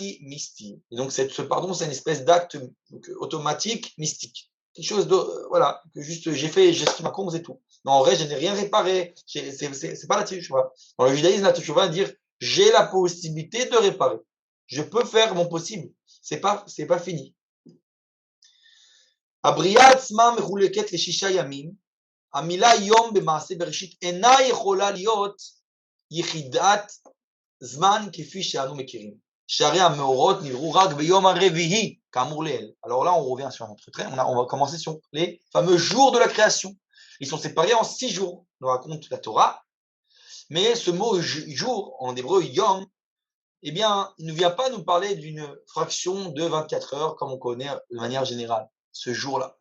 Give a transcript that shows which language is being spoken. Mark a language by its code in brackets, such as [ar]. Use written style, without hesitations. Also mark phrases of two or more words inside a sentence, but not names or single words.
[fr] Et donc, ce pardon, c'est une espèce d'acte automatique mystique. quelque chose de, voilà, que juste j'ai fait, j'ai ce qui m'a c'est tout. Non, en vrai, je n'ai rien réparé. C'est pas la teshuvah. Dans le judaïsme, la teshuvah veut dire j'ai la possibilité de réparer. Je peux faire mon possible. C'est pas fini. [he] הבריאה עצמה מחולקת לשישה ימים. המילה יום במעשה בראשית אינה יכולה להיות יחידת זמן כפי שאנו מכירים. שהרי המאורות נבראו רק ביום הרביעי, כאמור לעיל. [fr] Alors là, on revient sur notre trait. On va commencer sur les fameux jours de la création. Ils sont séparés en 6 jours, nous raconte la Torah. Mais ce mot jour, en hébreu yom, eh bien, il ne vient pas nous parler d'une fraction de 24 heures comme on connaît de manière générale, ce jour-là.